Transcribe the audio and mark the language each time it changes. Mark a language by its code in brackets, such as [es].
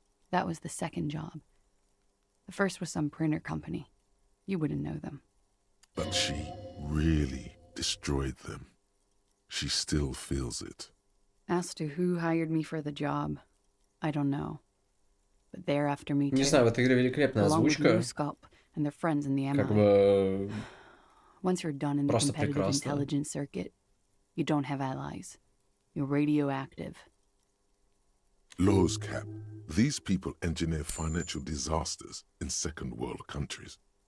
[en] That was the second job. The first was some printer company. You wouldn't know them. But she really destroyed them. She still feels it. As to who hired me for the job, I don't know. But they're after me too. [ru] Не знаю, в этой игре великолепная озвучка. [en] And their friends in the MI. [ru] Как бы... [en] Once you're done in the competitive intelligence circuit, you don't have allies. You're radioactive. Laws cap. These people engineer financial disasters in second world countries.